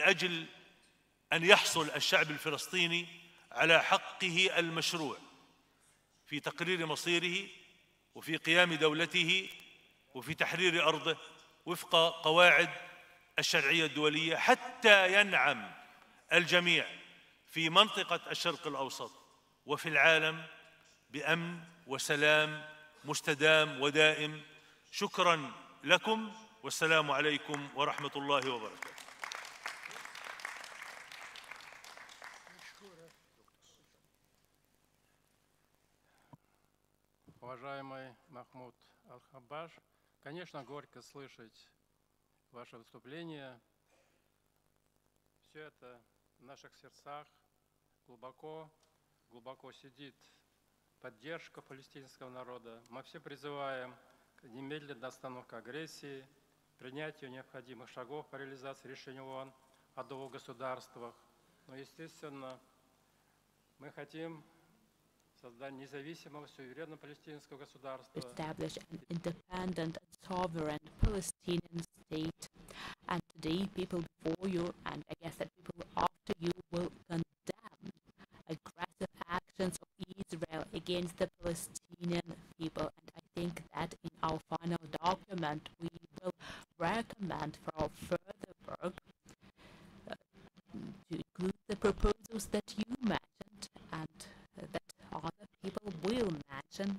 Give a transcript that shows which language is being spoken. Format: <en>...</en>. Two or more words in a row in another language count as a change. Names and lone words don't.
<ar>أجل أن يحصل الشعب الفلسطيني على حقه المشروع في تقرير مصيره وفي قيام دولته وفي تحرير أرضه وفق قواعد الشرعية الدولية، حتى ينعم الجميع في منطقة الشرق الأوسط وفي العالم بأمن وسلام مستدام ودائم. شكراً لكم، والسلام عليكم ورحمة الله وبركاته.</ar> <ru>Уважаемый Махмуд Аль-Хаббаш, конечно, горько слышать ваше выступление. Все это в наших сердцах глубоко сидит поддержка палестинского народа. Мы все призываем к немедленной остановке агрессии, принятию необходимых шагов по реализации решения ООН о двух государствах. Но, естественно, мы хотим создание независимого, суверенного палестинского государства.</ru> <en>Establish an independent and sovereign Palestinian state. And today, people before you, and I guess that people after you, will condemn aggressive actions of Israel against the Palestinian people. And I think that in our final document, we will recommend for our further work to include the proposals that you mentioned and that other people will mention.</en>